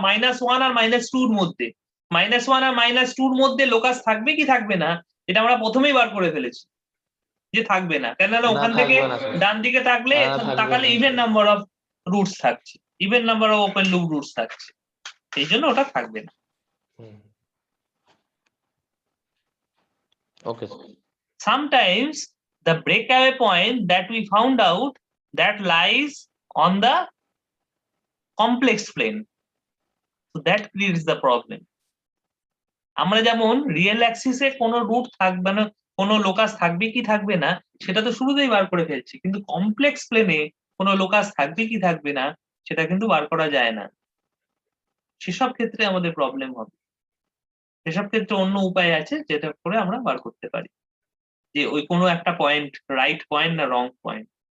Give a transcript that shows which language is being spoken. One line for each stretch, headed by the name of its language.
Bangla: -1 আর -2 এর মধ্যে। -1 আর -2 এর মধ্যে লোকাস থাকবে কি থাকবে না, এটা আমরা প্রথমেই বার করে ফেলেছি যে থাকবে না। কেননা ওখান থেকে ডান দিকে তাকালে ইভেন নাম্বার অফ রুটস থাকছে, even number of open loop roots থাকছে, সেই জন্য ওটা থাকবে না।
English: Okay. Sometimes the breakaway point that we found out that lies on the complex plane, so that creates the problem.
Bangla: আমরা যেমন রিয়েল অ্যাক্সিসে কোনো রুট থাকবে না, কোনো লোকাস থাকবে কি থাকবে না সেটা তো শুরুতেই বার করে ফেলছি, কিন্তু কমপ্লেক্স প্লেনে কোনো লোকাস থাকবে কি থাকবে না সেটা কিন্তু বার করা যায় না। সেসব ক্ষেত্রে আমাদের প্রবলেম হবে। সেসব ক্ষেত্রে অন্য উপায় আছে যেটা করে আমরা বার করতে পারি যে ওই কোনো একটা পয়েন্ট রাইট পয়েন্ট না রং পয়েন্ট।